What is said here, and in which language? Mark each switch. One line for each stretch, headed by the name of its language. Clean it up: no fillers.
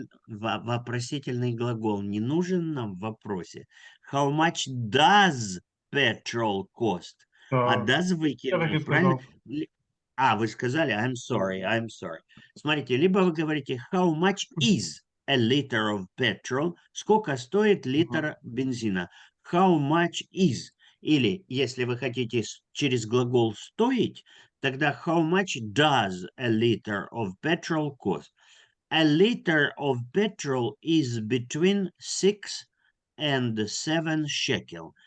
Russian: Вопросительный глагол не нужен нам в вопросе.
English: How much does petrol cost?
Russian: А does выкинули, правильно? Вы сказали,
English: I'm sorry.
Russian: Смотрите, либо вы говорите,
English: how much is a liter of petrol?
Russian: Сколько стоит литр бензина?
English: How much is?
Russian: Или, если вы хотите через глагол стоить, тогда
English: how much does a liter of petrol cost? A liter of petrol is between 6 and 7 shekel.